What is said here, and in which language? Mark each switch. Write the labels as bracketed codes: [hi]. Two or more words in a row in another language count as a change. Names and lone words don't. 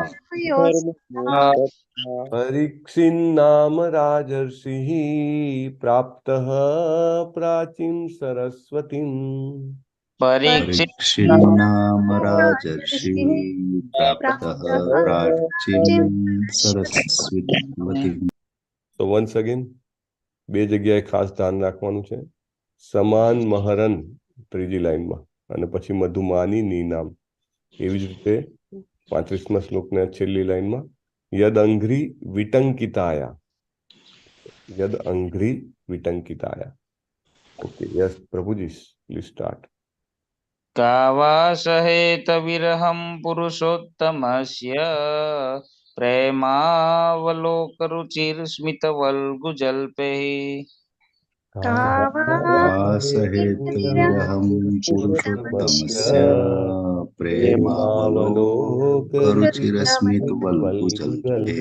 [sa] परीक्षिन्नाम राजर्षिः प्राप्तः प्राचीं सरस्वतीम् परीक्षिन्नाम राजर्षिः प्राप्तः प्राचीं सरस्वतीम्. [en] So once again, [gu] બે જગ્યાએ ખાસ ધ્યાન રાખવાનું છે. [sa] સમાન મહરન [gu] ત્રીજી લાઈનમાં, અને પછી [sa] મધુમાની નામ. [gu] એવી જ રીતે 35મા શ્લોકના છેલ્લી લાઈનમાં [sa] યદ અંઘ્રી વિટંકિતાયા, યદ અંઘ્રી વિટંકિતાયા. [en] OK, yes Prabhuji, please start. [sa] કાવા સહેત વિરહમ પુરુષોત્તમસ્ય प्रेमावलोकरुचिर्स्मितवल्गुजल्पैः कावासहेत विरहं पुरुषोत्तमस्य प्रेमावलोकरुचिरस्मितवल्गुजल्पे